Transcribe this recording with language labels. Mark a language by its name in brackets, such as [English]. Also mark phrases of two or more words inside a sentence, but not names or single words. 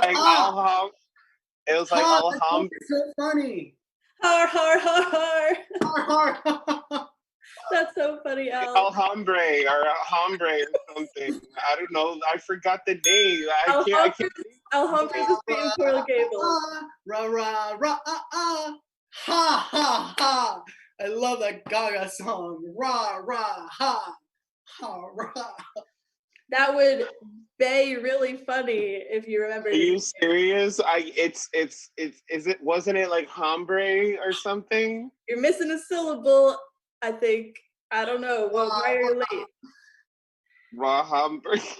[English] Like, it was like Alhambra. It's so funny. Har, har, har, har. Har, har. That's so funny, Al. Alhambra or something. I don't know. I forgot the name. I can't. Alhambra is being Coral Gables. Ra, ra, ra, ha, ha, ha. I love that Gaga song. Ra, ra, ha, ha, ra. That would be really funny if you remember. Are you serious? Wasn't it like hombre or something? You're missing a syllable, I think. I don't know. Well, why are you late? Raw hombre.